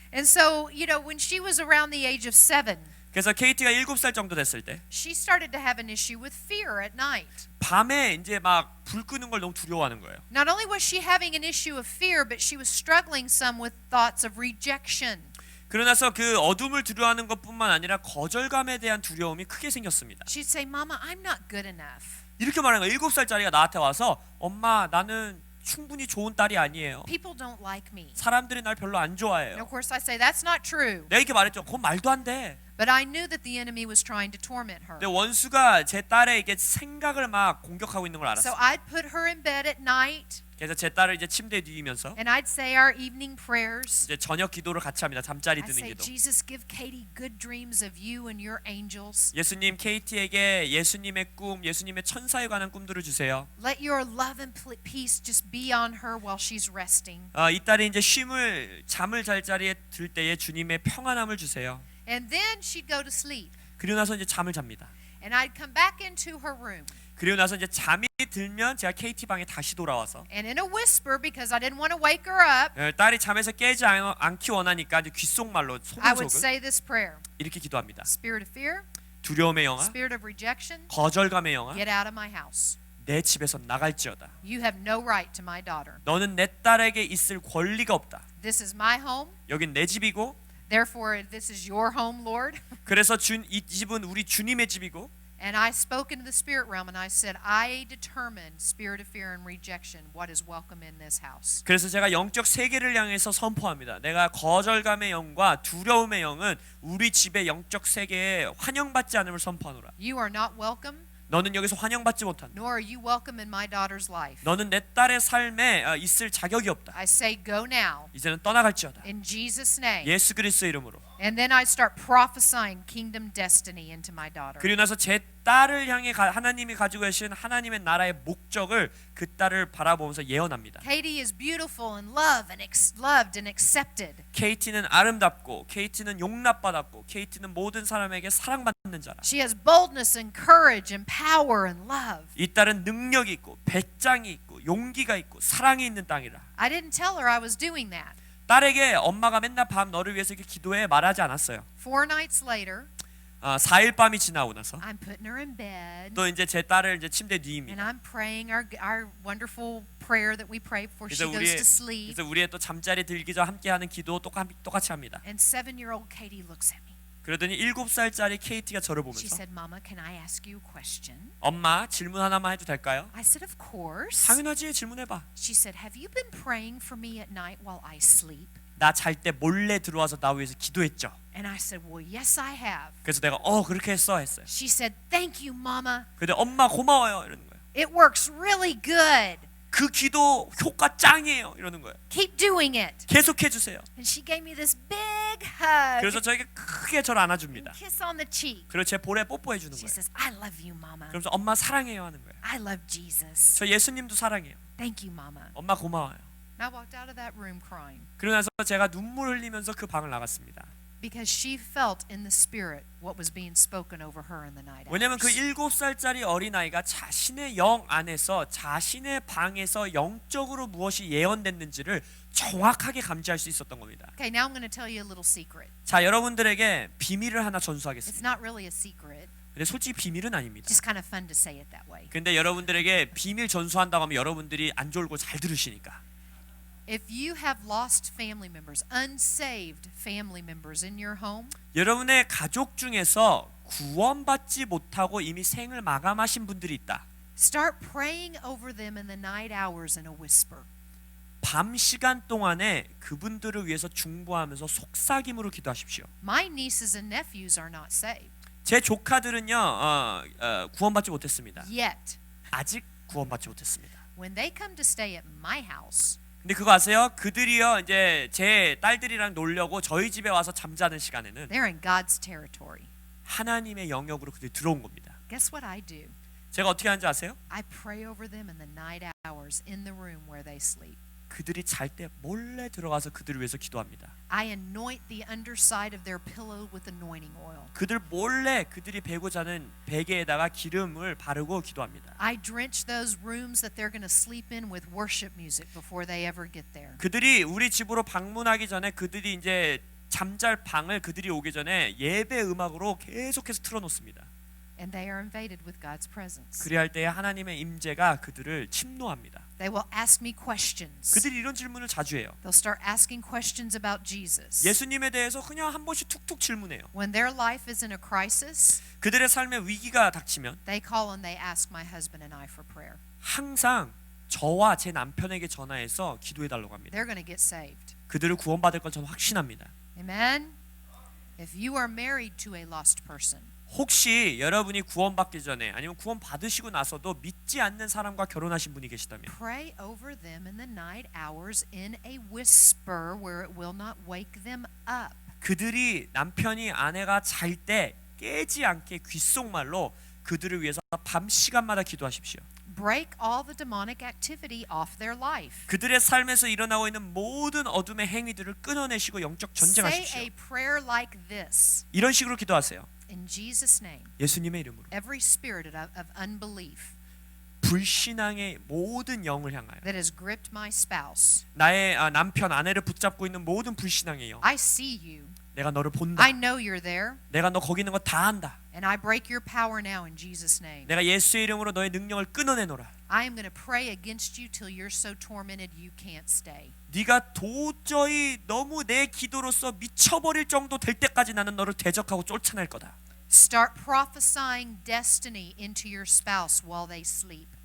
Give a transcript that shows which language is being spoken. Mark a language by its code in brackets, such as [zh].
[en] And so, when she was around the age of 7, [ko] 그래서 케이티가 7살 정도 됐을 때 [en] she started to have an issue with fear at night. [ko] 밤에 이제 막 불 끄는 걸 너무 두려워하는 거예요. [en] Not only was she having an issue of fear, but she was struggling some with thoughts of rejection. [ko] 그러나서 그 어둠을 두려워하는 것뿐만 아니라 거절감에 대한 두려움이 크게 생겼습니다. [en] She'd say, "Mama, I'm not good enough." [ko] 이렇게 말하는 거예요. 7살짜리가 나한테 와서 엄마 나는 충분히 좋은 딸이 아니에요. [en] People don't like me. [ko] 사람들이 날 별로 안 [en] And [ko] 좋아해요. [en] of course, I say that's not true. [ko] 내가 이렇게 말했죠. 그건 말도 안 돼. [en] But I knew that the enemy was trying to torment her. [ko] 근데 원수가 제 딸에게 생각을 막 공격하고 있는 걸 [en] So [ko] 알았어요. [en] I'd put her in bed at night, [ko] 그래서 제 딸을 이제 침대에 누이면서 [en] and I'd say our evening prayers. [ko] 이제 저녁 기도를 같이 합니다. 잠자리 [en] I [ko] 드는 [en] say, [ko] 기도. [en] Jesus, give Katie good dreams of you and your angels. [ko] 예수님 케이티에게 예수님의 꿈, 예수님의 천사에 관한 꿈들을 주세요. [en] Let your love and peace just be on her while she's resting. [ko] 이 딸이 이제 잠을 잘 자리에 들 때에 주님의 평안함을 주세요. [en] And then she'd go to sleep. [ko] 그리고 나서 이제 잠을 잡니다. [en] And I'd come back into her room. [ko] 그리고 나서 이제 잠이 들면 제가 KT 방에 다시 돌아와서 [en] And in a whisper, because I didn't want to wake her up, [ko] 딸이 잠에서 깨지 않기 원하니까 이제 귓속말로 [en] I would [ko] 소근소근 [en] say this prayer. [ko] 이렇게 기도합니다. [en] Spirit of fear, [ko] 두려움의 영아, [en] spirit of rejection, [ko] 거절감의 영아, [en] get out of my house. [ko] 내 집에서 나갈지어다. [en] You have no right to my daughter. [ko] 너는 내 딸에게 있을 권리가 없다. [en] This is my home. [ko] 여긴 내 집이고, [en] Therefore, this is your home, Lord. [ko] 그래서 이 집은 우리 주님의 집이고, [en] And I spoke into the spirit realm and I said, I determine spirit of fear and rejection what is welcome in this house. [ko] 그래서 제가 영적 세계를 향해서 선포합니다. 내가 거절감의 영과 두려움의 영은 우리 집의 영적 세계에 환영받지 않음을 선포하노라. [en] You are not welcome, [ko] 너는 여기서 환영받지 못한다. [en] nor are you welcome in my daughter's life. [ko] 너는 내 딸의 삶에 있을 자격이 없다. [en] I say, go now [ko] 이제는 떠나갈지어다. [en] in Jesus' name. [ko] 예수 그리스도의 이름으로. [en] And then I start prophesying kingdom destiny into my daughter. [ko] 그리고 나서 제 딸을 향해 하나님이 가지고 계신 하나님의 나라의 목적을 그 딸을 바라보면서 예언합니다. [en] Katie is beautiful and loved and accepted. [ko] KT는 아름답고, KT는 용납받았고, KT는 모든 사람에게 사랑받는 자라. [en] She has boldness and courage and power and love. [ko] 이 딸은 능력이 있고, 배짱이 있고, 용기가 있고, 사랑이 있는 땅이라. [en] I didn't tell her I was doing that. [ko] 딸에게 엄마가 맨날 밤 너를 위해서 이렇게 기도해 말하지 않았어요. [en] 4 nights later, [ko] 4일 밤이 지나고 나서 [en] I'm putting her in bed. [ko] 또 이제 제 딸을 이제 침대에 [en] And [ko] 누입니다. [en] I'm praying our wonderful prayer that we pray before she [ko] 그래서 [en] goes to sleep. [ko] 우리의 또 잠자리 들기 전 함께하는 기도 똑같이 합니다. [en] And 7-year-old Katie looks at me. [ko] 그러더니 7살짜리 KT가 저를 [en] She [ko] 보면서 [en] said, Mama, can I ask you a question? [ko] 엄마 질문 하나만 해도 될까요? [en] I said, of course. [ko] 당연하지, 질문해봐. [en] She said, have you been praying for me at night while I sleep? [ko] 나 잘 때 몰래 들어와서 나 위해서 기도했죠. [en] And I said, well, yes, I have. [ko] 그래서 내가 그렇게 했어요. [en] She said, thank you, Mama. [ko] 근데 엄마 고마워요 이러는 거예요. [en] It works really good. [ko] 그 기도 효과 짱이에요 이러는 거예요. [en] Keep doing it. [ko] 계속해 주세요. [en] And she gave me this big hug. [ko] 그래서 저에게 크게 저를 안아줍니다. [en] Kiss on the cheek. [ko] 그리고 제 볼에 뽀뽀해 주는 [en] She [ko] 거예요. [en] says, I love you, Mama. [ko] 그러면서 엄마 사랑해요 하는 거예요. [en] I love Jesus. [ko] 저 예수님도 사랑해요. [en] Thank you, Mama. [ko] 엄마 고마워요. [en] And I walked out of that room crying [ko] 그러고 나서 제가 눈물 흘리면서 그 방을 나갔습니다. [en] because she felt in the spirit what was being spoken over her in the night [ko] 왜냐하면 그 [en] hours. [ko] 7살짜리 어린아이가 자신의 영 안에서 자신의 방에서 영적으로 무엇이 예언됐는지를 정확하게 감지할 수 있었던 겁니다. [en] Okay, now I'm going to tell you a little secret. [ko] 자, 여러분들에게 비밀을 하나 [en] It's [ko] 전수하겠습니다. [en] not really a secret. [ko] 근데 솔직히 비밀은 아닙니다. [en] Just kind of fun to say it that way. [ko] 근데 여러분들에게 비밀 전수한다고 하면 여러분들이 안 졸고 잘 들으시니까. [en] If you have lost family members, unsaved family members in your home, [ko] 여러분의 가족 중에서 구원받지 못하고 이미 생을 마감하신 분들이 있다. [en] start praying over them in the night hours in a whisper. [ko] 밤 시간 동안에 그분들을 위해서 중보하면서 속삭임으로 기도하십시오. [en] My nieces and nephews are not saved [ko] 제 조카들은요 구원받지 못했습니다. [en] yet. [ko] 아직 구원받지 못했습니다. [en] When they come to stay at my house, [ko] 근데 그거 아세요? 그들이요 이제 제 딸들이랑 놀려고 저희 집에 와서 잠자는 시간에는 [en] they're in God's territory. [ko] 하나님의 영역으로 그들이 들어온 겁니다. [en] Guess what I do? [ko] 제가 어떻게 하는지 아세요? [en] I pray over them in the night hours in the room where they sleep. [ko] 그들이 잘 때 몰래 들어가서 그들을 위해서 기도합니다. [en] I anoint the underside of their pillow with anointing oil. [ko] 그들 몰래 그들이 베고 자는 베개에다가 기름을 바르고 기도합니다. [en] I drench those rooms that they're going to sleep in with worship music before they ever get there. [ko] 그들이 우리 집으로 방문하기 전에 그들이 이제 잠잘 방을 그들이 오기 전에 예배 음악으로 계속해서 틀어놓습니다. [en] And they are invaded with God's presence. [ko] 그리할 때에 하나님의 임재가 그들을 침노합니다. [en] They will ask me questions. [ko] 그들이 이런 질문을 자주 해요. [en] They'll start asking questions about Jesus. [ko] 예수님에 대해서 그냥 한 번씩 툭툭 질문해요. [en] When their life is in a crisis, [ko] 그들의 삶에 위기가 닥치면 [en] they call and they ask my husband and I for prayer. [ko] 항상 저와 제 남편에게 전화해서 기도해 달라고 합니다. [en] They're going to get saved. [ko] 그들을 구원받을 걸 저는 확신합니다. [en] Amen. If you are married to a lost person, [ko] 혹시 여러분이 구원받기 전에 아니면 구원 받으시고 나서도 믿지 않는 사람과 결혼하신 분이 계시다면 [en] pray over them in the night hours in a whisper where it will not wake them up. [ko] 그들이 남편이 아내가 잘 때 깨지 않게 귓속말로 그들을 위해서 밤 시간마다 기도하십시오. [en] Break all the demonic activity off their life. [ko] 그들의 삶에서 일어나고 있는 모든 어둠의 행위들을 끊어내시고 영적 [en] Say [ko] 전쟁하십시오. [en] a prayer like this. [ko] 이런 식으로 기도하세요. [en] in Jesus' name, [ko] 예수님의 이름으로 [en] every spirit of unbelief [ko] 불신앙의 모든 영을 향하여 [en] that has gripped my spouse, [ko] 나의 남편 아내를 붙잡고 있는 모든 불신앙의 영 [en] I see you. [ko] 내가 너를 본다. [en] I know you're there. [ko] 내가 너 거기 있는 거 다 안다. [en] And I break your power now in Jesus' name. [ko] 내가 예수의 이름으로 너의 능력을 끊어내노라. [en] I am going to pray against you till you're so tormented you can't stay. [ko] 네가 도저히 너무 내 기도로서 미쳐버릴 정도 될 때까지 나는 너를 대적하고 쫓아낼 거다. [en] Start prophesying destiny into your spouse while they sleep.